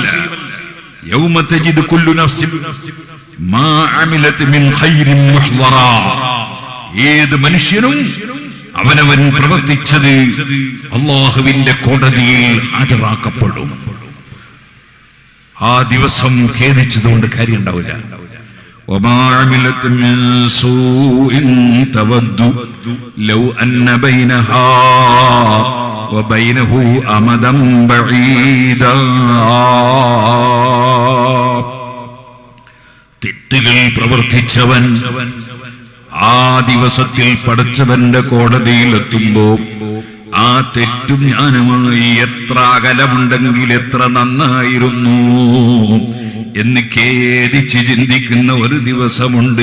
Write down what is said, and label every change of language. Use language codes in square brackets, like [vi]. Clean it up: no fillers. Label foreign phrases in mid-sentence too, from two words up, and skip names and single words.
[ar] يوم تجد كل نفس ما عملت من خير محضرا, [ml] ഏത് മനുഷ്യനും അവനവൻ പ്രവർത്തിച്ചത് അള്ളാഹുവിന്റെ കോടതിയിൽ ഹാജരാക്കപ്പെടും. ആ ദിവസം ഖേദിച്ചതുകൊണ്ട് കാര്യം ഉണ്ടാവില്ല. [ar] وما عملت من سوء تود لو أن بينها وبينه أمدا بعيدا. [ml] തെറ്റുകൾ പ്രവർത്തിച്ചവൻ ആ ദിവസത്തിൽ പടച്ചവന്റെ കോടതിയിലെത്തുമ്പോ ആ തെറ്റും ഞാനുമായി എത്ര അകലമുണ്ടെങ്കിൽ എത്ര നന്നായിരുന്നു എന്ന് ഖേദിച്ച് ചിന്തിക്കുന്ന ഒരു ദിവസമുണ്ട്.